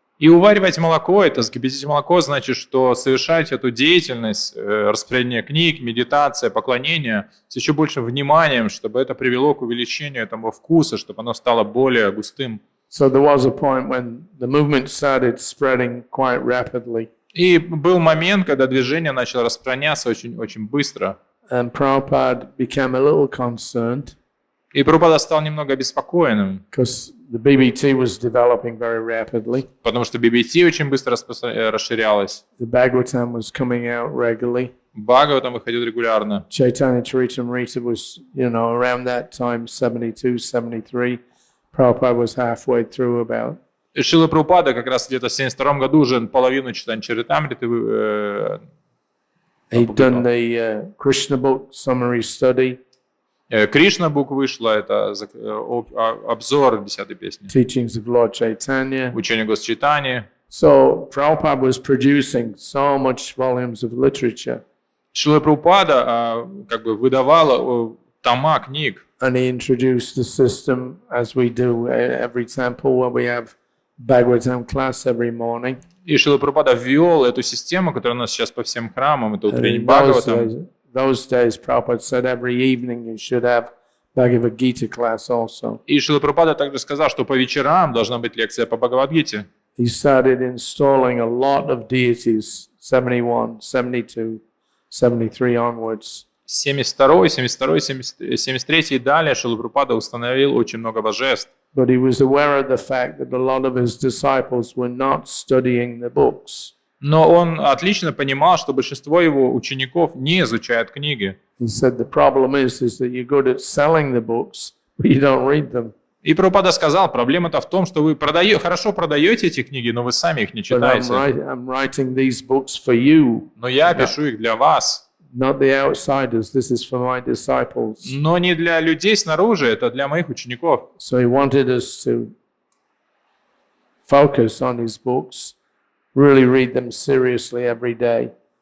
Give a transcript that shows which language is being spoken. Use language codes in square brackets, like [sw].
[ru] И уваривать молоко, это скипятить молоко, значит, что совершать эту деятельность, распределение книг, медитация, поклонение с еще большим вниманием, чтобы это привело к увеличению этого вкуса, чтобы оно стало более густым. [en] So there was a point when the movement started spreading quite rapidly. [ru] И был момент, когда движение начало распространяться очень быстро. [en] And Prabhupada became a little concerned [ru] И Прабхупада стал немного обеспокоенным, [en] because the BBT was developing very rapidly. [ru] потому что BBT очень быстро расширялось. [en] The Bhagavatam was coming out regularly. [ru] Бхагаватам выходил регулярно. [en] Chaitanya-charitamrita was, around that time, 72, 73. Prabhupada was halfway through about. [ru] И Шрила Прабхупада как раз где-то в 1972 году уже половину Чайтанья-чаритамриты [en] He'd done the Krishna book summary study, [ru] Кришна бук вышла, это обзор 10-й песни. [en] teachings of Lord Chaitanya. [ru] Учение Гос Чайтаньи. [en] So Prabhupada was producing so much volumes of literature, [ru] Шрила Прабхупада как бы выдавала тома книг. [en] and he introduced the system as we do at every temple where we have Bhagavatam class every morning. [ru] И Шрила Прабхупада ввел эту систему, которая у нас сейчас по всем храмам, это [en] And [ru] утренний [en] in [ru] Бхагаватам. [en] those days, Prabhupada said every evening you should have Bhagavad Gita class also. [ru] И Шрила Прабхупада также сказал, что по вечерам должна быть лекция по Бхагавад-гите. [en] He started installing a lot of deities, 71, 72, 73 onwards. [ru] 72, 73 и далее Шрила Прабхупада установил очень много божеств. [en] But he was aware of the fact that a lot of his disciples were not studying the books. [ru] Но он отлично понимал, что большинство его учеников не изучают книги. [en] He said the problem is that you're good at selling the books, but you don't read them. [ru] И Прабхупада сказал, проблема-то в том, что вы хорошо продаете эти книги, но вы сами их не [en] But [ru] читаете. [en] I'm writing these books for you, [ru] Но я пишу их для вас. [en] not the outsiders. This is for my disciples. [ru] Но не для людей снаружи, это для моих учеников. [en] So he wanted us to focus on his books, really read them seriously every day.